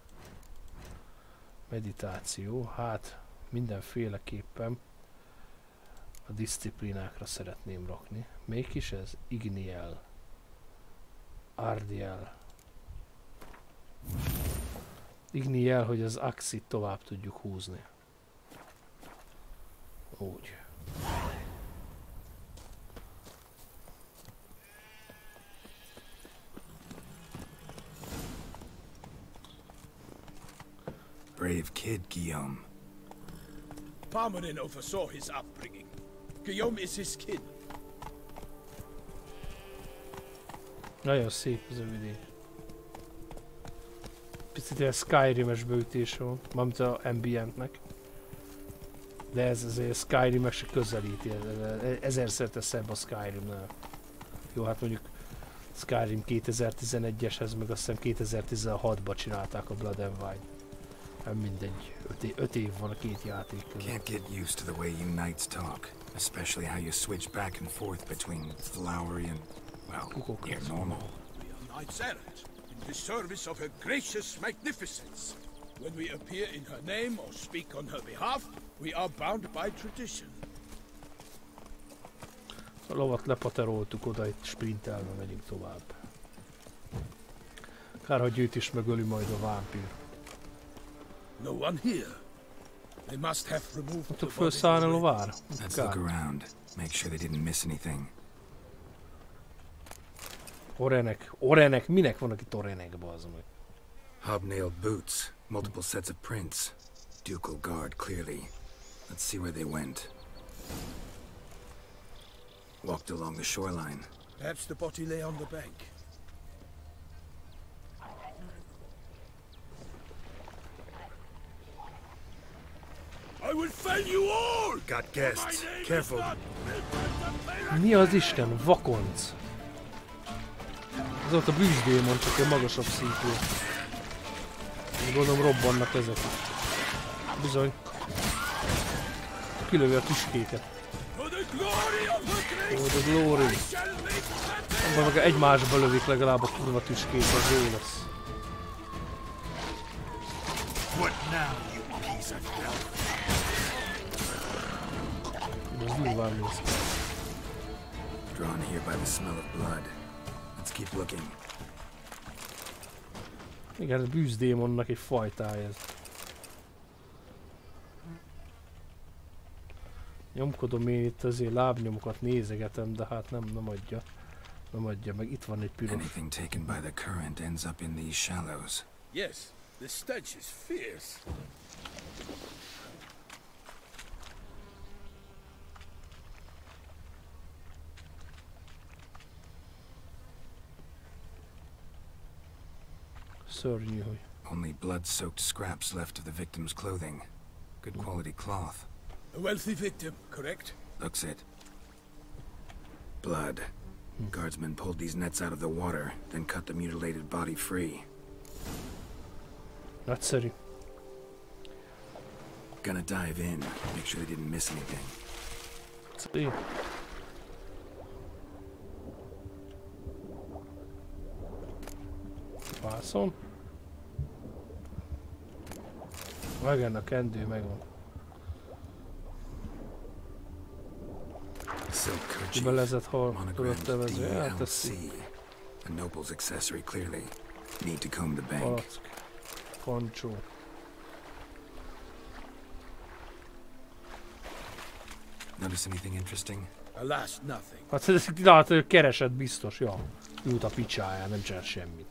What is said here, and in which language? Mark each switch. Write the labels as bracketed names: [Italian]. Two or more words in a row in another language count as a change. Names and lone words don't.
[Hungarian] Meditáció, hát mindenféleképpen a diszciplinákra szeretném rakni. Mégis ez Igniel, Ardiel. Igniel, hogy az Axit tovább tudjuk húzni. Úgy. [English] Brave kid, Guillaume. Parmanin oversaw his upbringing. Guillaume is his kin. [Hungarian] Nagyon szép ez a vidék. Picit ilyen Skyrim-es beütése van, mármint a ambientnek. De ez azért Skyrim-ek se közelíti, ezerszer szebb a Skyrimnál. Jó, hát mondjuk Skyrim 2011-eshez, meg azt hiszem 2016-ban csinálták a Blood and Wine. Nem mindegy, 5 év van a két játék között. [English] Can't get used to the way you knights talk, especially how you switch back and forth between flowery and, well, near normal. We are knights errant, in the service of her gracious magnificence. When we appear in her name or speak on her behalf, we are bound by tradition. [Hungarian] A lovat lepateroltuk oda, itt sprintelve megyünk tovább. Kár, hogy őt is megöli majd a vámpír. [English] No one here. They must have removed [Hungarian] Tudtuk felszállni a lovára? [English] Let's look around. Make sure they didn't miss anything. [Hungarian] Orenek, minek vannak itt orenek, bazd meg? [English] Hobnailed boots, multiple sets of prints. Ducal guard, clearly. Let's see where they went. Walked along the shoreline. Perhaps the body lay on the bank. I will fell you all! Got guests. Careful. [Hungarian] Mi az Isten? Vakonc! Ez ott a bűzdémon, csak egy magasabb szintű. Gondolom robbannak ezek. Bizony. Kilövi a tüskéket. [English] Oh, the glory! [Hungarian] Abban meg egymásba lövik legalább a kurva tüskét, az jó lesz. Ez durván néz ki. [English] Drawn here by the smell of blood. Let's keep looking. [Hungarian] Igen, ez bűzdémonnak egy fajtája ez. Nyomkodom én itt azért lábnyomokat nézegetem, de hát nem adja. Nem adja meg. Itt van egy piros. [English] Anything taken by the current ends up in these shallows. Yes, the stench is fierce. [Hungarian] Szörnyű, hogy... [English] Only blood-soaked scraps left of the victim's clothing. Good quality cloth. A wealthy victim, correct? Looks it. Blood. Guardsmen pulled these nets out of the water, then cut the mutilated body free. [Hungarian] Nagyszerű. [English] Gonna dive in, make sure they didn't miss anything. [Hungarian] Szép. Vászon. Megvan a kendő, megvan. [English] Silk kerchief, [Hungarian] Kibelezett hal, tudod [English] monogrammed [Hungarian] tevező, DLC. elteszi. [English] A noble's accessory, clearly. Need to comb the bank. [Hungarian] Palack. Poncsó. [English] Notice anything interesting? Alas, nothing. [Hungarian] Hát ez látod, keresett biztos, ja. Ült a picsáján, nem csinál semmit.